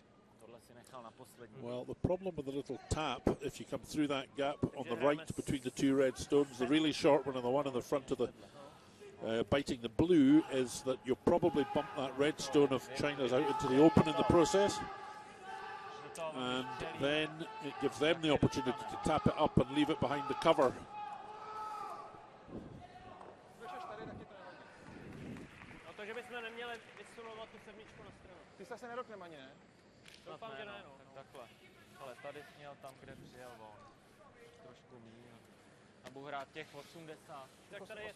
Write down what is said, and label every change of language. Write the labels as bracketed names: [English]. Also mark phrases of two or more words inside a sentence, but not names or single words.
[English] Well, the problem with the little tap, if you come through that gap on the right between the two red stones, the really short one and the one in the front of the biting the blue, is that you'll probably bump that red stone of China's out into the open in the process, and then it gives them the opportunity to tap it up and leave it behind the cover. [Czech] Ty se asi neroknem ani, ne? Doufám, že ne, no. Tak takhle. Ale tady měl tam, kde přijel on. Trošku míň. A budu hrát těch 80. Tak tady je